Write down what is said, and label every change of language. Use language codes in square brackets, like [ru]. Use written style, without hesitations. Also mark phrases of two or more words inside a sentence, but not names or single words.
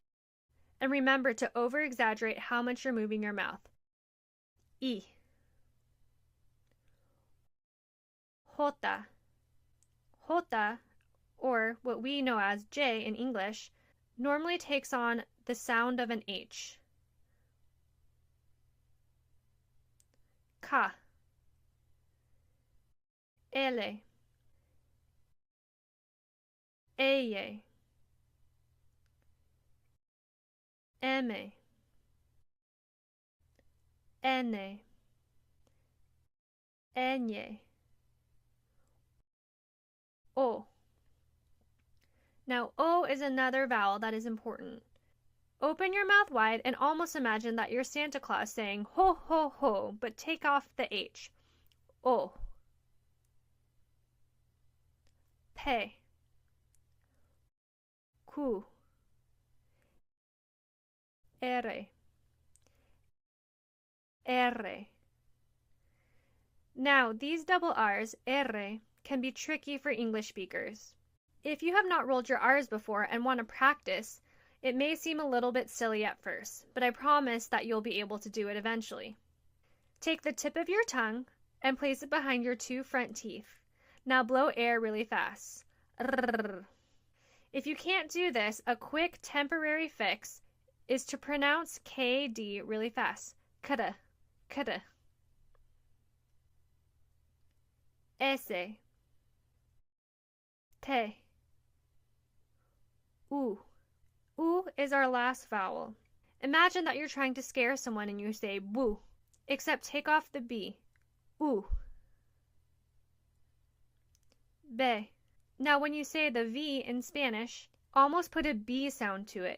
[en] And remember to over-exaggerate how much you're moving your mouth. [es] E. Jota. [en] Jota, or what we know as J in English, normally takes on the sound of an H. Ka. [es] Ele. Eye. [en] Eme. [es] Ene. Enye. [en] O. Now, O is another vowel that is important. Open your mouth wide and almost imagine that you're Santa Claus saying ho ho ho, but take off the H. [es] O. Pe. [en] Ku. R. R. Now, these double R's, R, can be tricky for English speakers. If you have not rolled your R's before and want to practice, it may seem a little bit silly at first, but I promise that you'll be able to do it eventually. Take the tip of your tongue and place it behind your two front teeth. Now blow air really fast. If you can't do this, a quick temporary fix is to pronounce KD really fast. [es] Kada, kada. Ese. te. [en] U. U is our last vowel. Imagine that you're trying to scare someone and you say boo, except take off the B. [es] U. Be. [en] Now when you say the V in Spanish, almost put a B sound to it.